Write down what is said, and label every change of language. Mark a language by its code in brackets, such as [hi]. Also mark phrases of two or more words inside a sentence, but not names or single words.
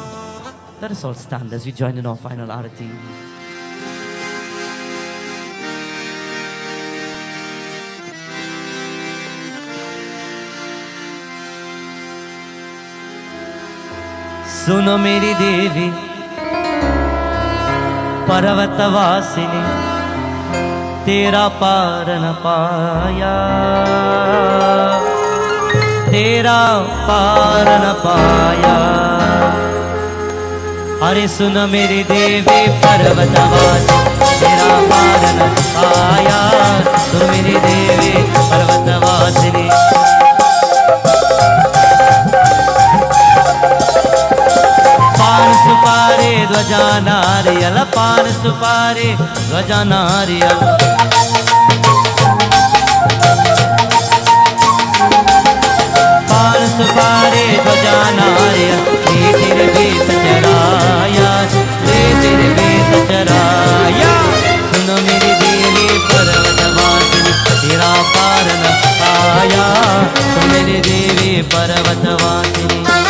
[en] Let us all stand as we join in our final Aarti. [hi] सुनो मेरी देवी, पर्वतवासिनी, तेरा पार न पाया, तेरा पार न पाया. हरे सुनो मेरी देवी, पर्वतवासिनी, तेरा पार न पाया. सुनो मेरी देवी, पर्वतवासिनी. पान सुपारे ध्वजा नारियल, पान सुपारे ध्वजा नारियल। पान सुपारे ध्वजा नारियल, ले तेरे बेस चराया, ले तेरे बेस चराया। सुनो मेरी देवी पर्वतवासिनी, तेरा पार न पाया। सुनो मेरी देवी पर्वतवासिनी।